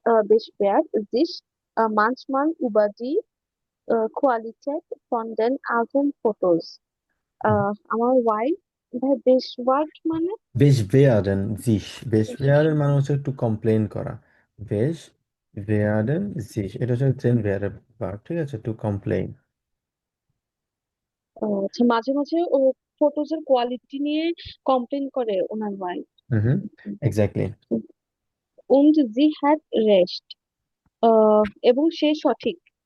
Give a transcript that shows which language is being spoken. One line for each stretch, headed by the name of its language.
German: beschwert sich manchmal über die Qualität von den alten Fotos.
Bangla: আমার wife বেশওয়ার্ড মানে বেশ বেয়ারেন জিস, বেশ বেয়ারেন মানে হচ্ছে একটু কমপ্লেন করা। বেশ বেয়ারেন জিস, এটা হচ্ছে চেন বেয়ারের ভার্ব, ঠিক আছে? Two complain. আচ্ছা, মাঝে মাঝে ও ফটোজ এর কোয়ালিটি নিয়ে কমপ্লেন করে ওনার ওয়াইফ। হুম হুম, exactly.
German: und sie hat recht,
Bangla: এবং সে সঠিক।